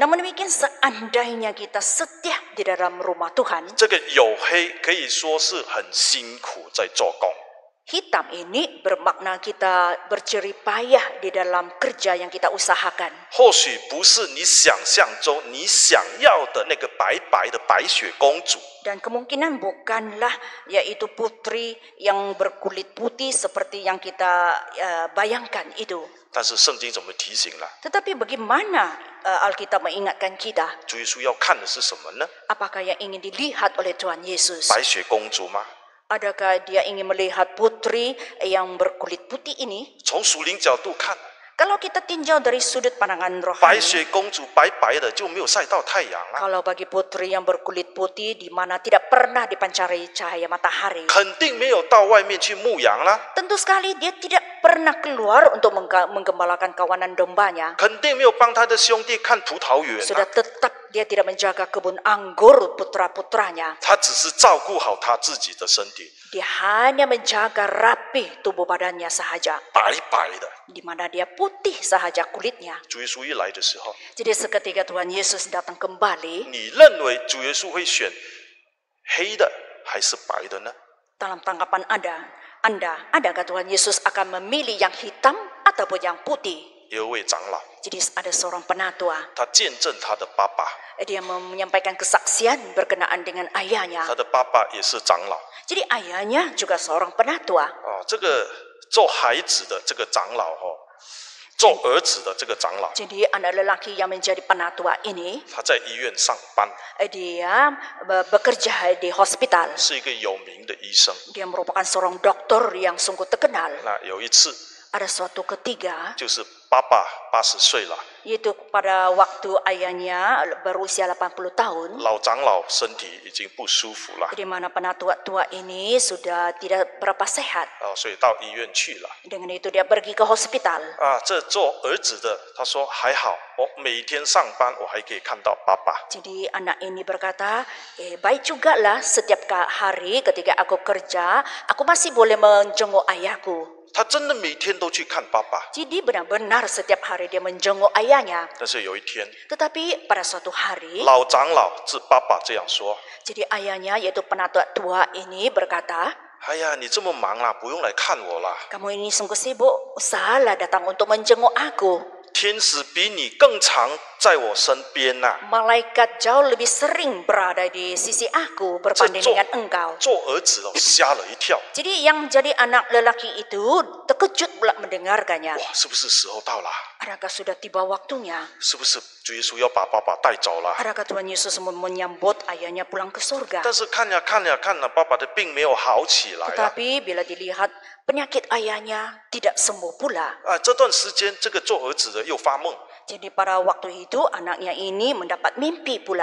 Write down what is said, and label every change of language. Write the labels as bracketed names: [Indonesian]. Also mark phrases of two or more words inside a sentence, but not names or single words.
[Malay] Namun demikian seandainya kita setia di dalam rumah Tuhan, [Chinese] 这个黝黑可以说是很辛苦在做工。 [Malay] hitam ini bermakna kita berjerih payah di dalam kerja yang kita usahakan. [Chinese] 或许不是你想象中你想要的那个白白的白雪公主， [Malay] Dan kemungkinan bukanlah yaitu putri yang berkulit putih seperti yang kita bayangkan itu. [Chinese] 但是圣经怎么提醒了？ [Malay] Tetapi bagaimana Alkitab mengingatkan kita? [Chinese] 主耶稣要看的是什么呢？ [Malay] Apakah yang ingin dilihat oleh Tuhan Yesus? [Chinese] 白雪公主吗？ [Malay] Adakah dia ingin melihat putri yang berkulit putih ini? [Chinese] 从属灵角度看， [Malay] Kalau kita tinjau dari sudut pandangan [Chinese] 白 [Malay] rohani, [Chinese] 雪公主白白的就没有晒到太阳啊， [Malay] kalau bagi putri yang berkulit putih di mana tidak pernah dipancari cahaya matahari, [Chinese] 肯定没有到外面去牧羊啦， [Malay] tentu sekali dia tidak pernah keluar untuk menggembalakan kawanan dombanya. [Chinese] 肯定没有帮他的兄弟看葡萄园 [Malay] Sudah [Chinese] 啊， [Malay] tetap dia tidak menjaga kebun anggur putra-putranya. [Chinese] 他只是照顾好他自己的身体， [Malay] Dia hanya menjaga rapi tubuh badannya sahaja, [Chinese] 白白的。 [Malay] di mana dia putih sahaja kulitnya. [Chinese] 主耶稣一来的时候， [Malay] Jadi seketika Tuhan Yesus datang kembali, [Chinese] 你认为主耶稣会选黑的还是白的呢？ [Malay] dalam tanggapan Anda, adakah Tuhan Yesus akan memilih yang hitam ataupun yang putih? [Chinese] 有一位长老， [Malay] Jadi ada seorang penatua, [Chinese] 他见证他的爸爸， [Malay] dia menyampaikan kesaksian berkenaan dengan ayahnya. [Chinese] 他的爸爸也是长老。 [Malay] Jadi ayahnya juga seorang penatua. [Chinese] 哦，这个做孩子的这个长老做儿子的这个长老， [Malay] Jadi anak lelaki yang menjadi penatua ini, [Chinese] 他在医院上班， [Malay] dia bekerja di hospital. [Chinese] 是一个有名的医生。 [Malay] Dia merupakan seorang dokter yang sungguh terkenal. [Chinese] 那有一次， [Malay] Ada suatu ketiga, [Chinese] 就是爸爸80岁了， [Malay] yaitu pada waktu ayahnya berusia 80 tahun, [Chinese] 老长老身体已经不舒服了， [Malay] di mana penatua tua ini sudah tidak berapa sehat. [Chinese] 所以到医院去了。 [Malay] Dengan itu dia pergi ke hospital. [Chinese] 这做儿子的他说还好，我每天上班我还可以看到爸爸。 [Malay] Jadi anak ini berkata, baik juga lah setiap hari ketika aku kerja, aku masih boleh menjenguk ayahku. [Chinese] 他真的每天都去看爸爸， [Malay] Jadi benar-benar setiap hari dia menjenguk ayahnya. [Chinese] 但是有一天， [Malay] Tetapi pada suatu hari, [Chinese] 老长老是爸爸这样说 [Malay] jadi ayahnya yaitu penatua tua ini berkata, [Chinese] 哎呀，你这么忙啦，不用来看我啦。 [Malay] kamu ini sungguh sibuk, salah datang untuk menjenguk aku. [Chinese] 天使比你更常在我身边呐、 [Malay] Malaikat jauh lebih sering berada di sisi aku berbanding dengan engkau. [Chinese] 做儿子的吓了一跳， [Malay] Jadi yang jadi anak lelaki itu terkejut pula mendengarkannya. [Chinese] 哇，是不是时候到了？ [Malay] Adakah sudah tiba waktunya? [Chinese] 是不是主耶稣要把爸爸带走了？ [Malay] Adakah Tuhan Yesus menyambut ayahnya pulang ke surga? [Chinese] 但是看呀看呀看了，爸爸的病没有好起来啊！ [Malay] Tetapi bila dilihat penyakit ayahnya tidak sembuh pula. [Chinese] 这段时间这个做儿子的又发梦， [Malay] Jadi pada waktu itu anaknya ini mendapat mimpi pula.